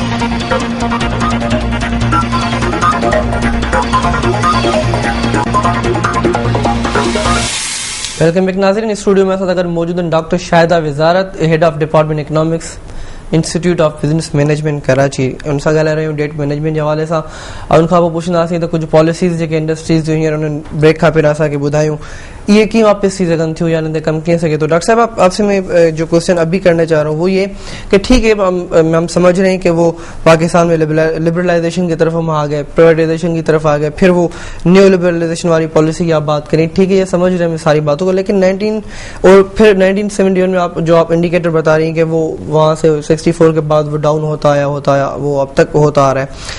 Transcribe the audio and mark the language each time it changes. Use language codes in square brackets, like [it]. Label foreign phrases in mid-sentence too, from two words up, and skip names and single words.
[en] welcome back ناظرین. [ur] اسٹوڈیو میں ساتھ اگر موجود ہیں ڈاکٹر شاہدہ وزارت, [en] Head of Department Economics, [ur] انسٹیٹیوٹ آف بزنس مینجمنٹ کراچی. ان سے [sd] ॻाल्हाए रहियूं [en] debt management [sd] जे हवाले सां. और उनखां पोइ पुछंदासीं त कुझु पॉलिसीज़ जेके इंडस्ट्रीज़ जो हींअर उन्हनि ब्रेक खां पहिरियों असांखे ॿुधायूं ये कीअं वापस थी सघनि थियूं या इनते कम कीअं सके तो. [ur] ڈاکٹر صاحب آپ سے میں جو کوئسچن ابھی کرنا چاہ رہا ہوں وہ یہ کہ ٹھیک ہے ہم سمجھ رہے ہیں کہ وہ پاکستان میں لبرلائزیشن کی طرف ہم آ گئے، پرائیویٹائزیشن کی طرف آ گئے، پھر وہ [en] new liberalization [ur] والی پالیسی کی آپ بات کریں، ٹھیک ہے یہ سمجھ رہے ہیں میں ساری باتوں کو، لیکن 1971 میں آپ جو آپ انڈیکیٹر بتا رہی ہیں کہ وہ وہاں سے 64 کے بعد وہ ڈاؤن ہوتا آیا وہ اب تک ہوتا آ رہا ہے.